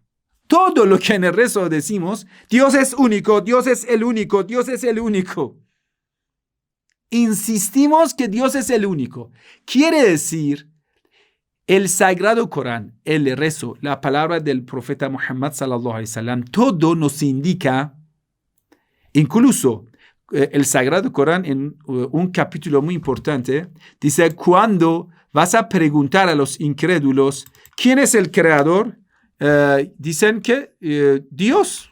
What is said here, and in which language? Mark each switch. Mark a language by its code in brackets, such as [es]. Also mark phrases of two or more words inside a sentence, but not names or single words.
[es] Todo lo que en el rezo decimos, Dios es único, Dios es el único, Dios es el único. Insistimos que Dios es el único. Quiere decir, el Sagrado Corán, el rezo, la palabra del profeta Muhammad [ar] صلى الله عليه وسلم, [es] todo nos indica, incluso el Sagrado Corán en un capítulo muy importante, dice, cuando vas a preguntar a los incrédulos, ¿quién es el creador? Dicen que Dios.